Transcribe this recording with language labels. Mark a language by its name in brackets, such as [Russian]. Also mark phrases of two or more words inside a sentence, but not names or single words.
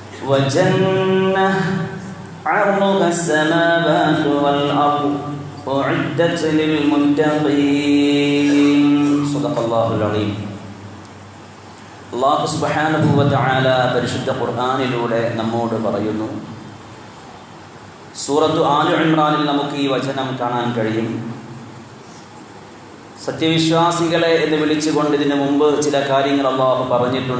[Arabic] وجنة عرضها السماوات والأرض أعدت للمتقين صدق الله العظيم. [Malayalam] അല്ലാഹു [Arabic] سبحانه وتعالى [Malayalam] പരിശുദ്ധ ഖുർആനിലൂടെ നമ്മോട് പറയുന്നു. സൂറത്തു ആലു ഇംറാനിൽ നമുക്ക് ഈ വചനം കാണാൻ കഴിയും. സത്യവിശ്വാസികളെ എന്ന് വിളിച്ചുകൊണ്ട് ഇതിനു മുമ്പ് ചില കാര്യങ്ങൾ അല്ലാഹു പറഞ്ഞിട്ടുണ്ട്.